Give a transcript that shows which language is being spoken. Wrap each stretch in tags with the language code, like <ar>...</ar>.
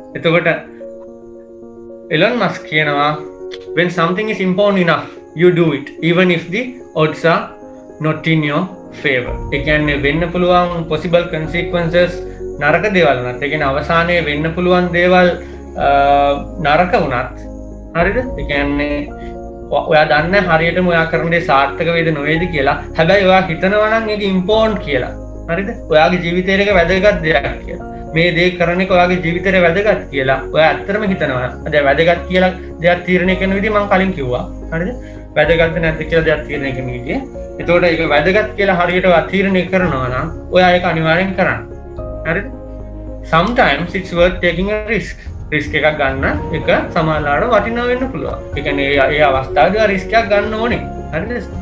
<si>එතකොට Elon Musk කියනවා</si> <en>when something is important enough you do it even if the odds are not in your favor.</en> <si>ඒ කියන්නේ වෙන්න පුළුවන්</si> <en>possible consequences</en> <si>නරක දේවල් වුණත්, ඒ කියන්නේ අවසානයේ වෙන්න පුළුවන් දේවල් නරක වුණත්, හරිද? ඒ කියන්නේ ඔයා දන්නේ හරියටම ඔයා කරන දේ සාර්ථක වේද නොවේද කියලා. හැබැයි ඔයා හිතනවා නම් ඒක ඉම්පෝර්ටන්ට් කියලා. හරිද? ඔයාගේ ජීවිතේට ඒක වැදගත් දෙයක් කියලා. මේ දේ කරන එක ඔයාගේ ජීවිතේට වැදගත් කියලා ඔයා ඇත්තටම හිතනවා. දැන් වැදගත් කියලා දෙයක් තීරණය කරන විදිහ මම කලින් කිව්වා. හරිද? වැදගත්ද නැද්ද කියලා දෙයක් තීරණය කරන විදිහ. එතකොට ඒක වැදගත් කියලා හරියට ඔයා තීරණය කරනවා නම් ඔයා ඒක අනිවාර්යෙන් කරන්න. හරිද?</si> <en>Sometimes it's worth taking a risk.</en> <si>Risk එකක් ගන්න එක සමහරවිට වටිනවා වෙන්න පුළුවන්. ඒ කියන්නේ ඒ අවස්ථාවේදී රිස්ක් එකක් ගන්න ඕනේ. හරිද?</si>